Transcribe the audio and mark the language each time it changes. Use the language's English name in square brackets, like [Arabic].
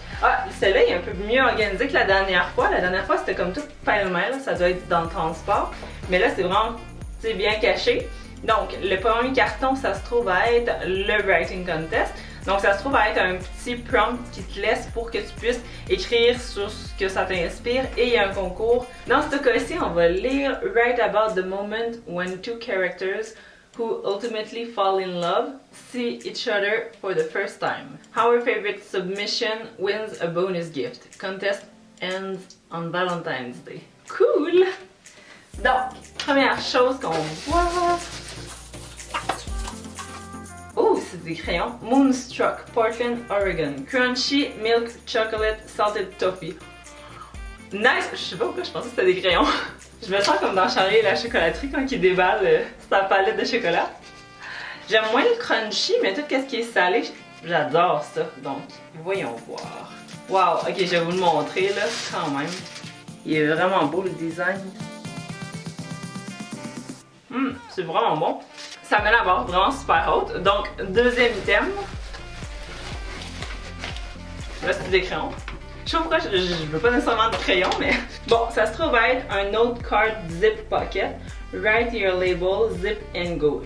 [French] Ah, celle-là est un peu mieux organisée que la dernière fois. La dernière fois, c'était comme tout pêle-mêle, ça doit être dans le transport. Mais là, c'est vraiment bien caché. Donc, le premier carton, ça se trouve à être le Writing Contest. Donc, ça se trouve à être un petit prompt qui te laisse pour que tu puisses écrire sur ce que ça t'inspire. Et il y a un concours. Dans ce cas-ci, on va lire [English] Write about the moment when two characters who ultimately fall in love see each other for the first time. Our favorite submission wins a bonus gift. Contest ends on Valentine's Day. [French] Cool! Donc, première chose qu'on voit... Oh, c'est des crayons. Moonstruck, Portland, Oregon. Crunchy Milk Chocolate Salted Toffee. Nice! Je sais pas pourquoi je pensais que c'était des crayons. Je me sens comme dans Charlie et la chocolaterie quand il déballe sa palette de chocolat. J'aime moins le crunchy, mais tout ce qui est salé, j'adore ça. Donc, voyons voir. Wow, ok, je vais vous le montrer là, quand même. Il est vraiment beau le design. C'est vraiment bon. Ça met la barre vraiment super haute. Donc, deuxième item. Là, c'est des crayons. Je sais pas pourquoi je veux pas nécessairement de crayon, mais... Bon, ça se trouve être un note card zip pocket. [English] Write your label, zip and go.